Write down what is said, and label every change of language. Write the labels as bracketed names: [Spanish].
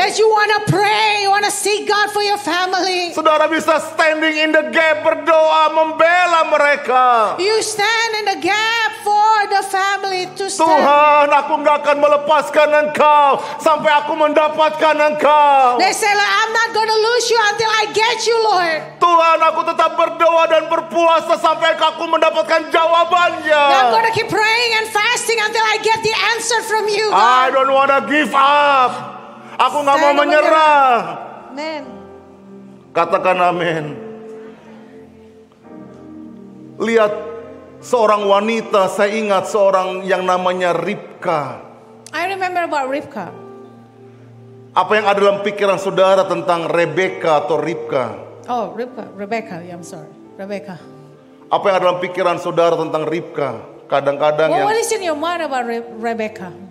[English] That you want to pray, you want to seek God for your family. [Indonesian] Saudara bisa [English] standing in the gap, [Indonesian] berdoa membela mereka. [English] You stand in the gap for the family to stand. [Indonesian] Tuhan, aku nggak akan melepaskan Engkau sampai aku mendapatkan Engkau. [English] They say, like, I'm not going to lose you until I get you, Lord. [Indonesian] Tuhan, aku tetap berdoa dan berpuasa sampai aku mendapatkan jawabannya. [English] I'm going to keep praying and fasting until I get the answer from you, God. I don't want to give up. [Indonesian] Aku nggak mau menyerah. [English] Amen. [Indonesian] Katakan amin. Lihat seorang wanita, saya ingat seorang yang namanya Ribka. [English] I remember about Ribka. [Indonesian] Apa yang ada dalam pikiran saudara tentang Rebeka atau Ribka? [English] Oh, Rebecca. Yeah, I'm sorry. Rebecca. [Indonesian] Apa yang ada dalam pikiran saudara tentang Ribka? Kadang-kadang [English] What is in your mind about Rebecca?